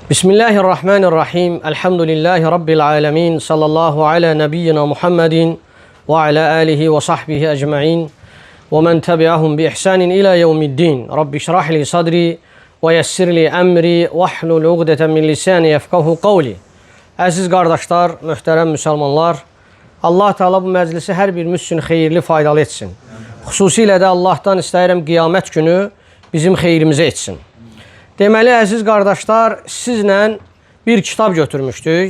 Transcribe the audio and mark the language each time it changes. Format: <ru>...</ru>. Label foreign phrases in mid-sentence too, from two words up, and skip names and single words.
<ar>بسم الله الرحمن الرحيم. الحمد لله رب العالمين. صلى الله على نبينا محمد وعلى آله وصحبه أجمعين. ومن تبعهم بإحسان إلى يوم الدين. رب اشرح لي صدري ويسر لي أمري واحلل عقدة من لساني يفقهوا قولي.</ar> <az>Əziz qardaşlar, möhtərəm müsəlmanlar, Allah Teala bu məclisi hər birimiz üçün xeyirli, faydalı etsin. Xüsusilə də Allahdan istəyirəm qiyamət günü bizim xeyrimizə etsin. Deməli, əziz qardaşlar, sizlə bir kitab götürmüşdük.</az>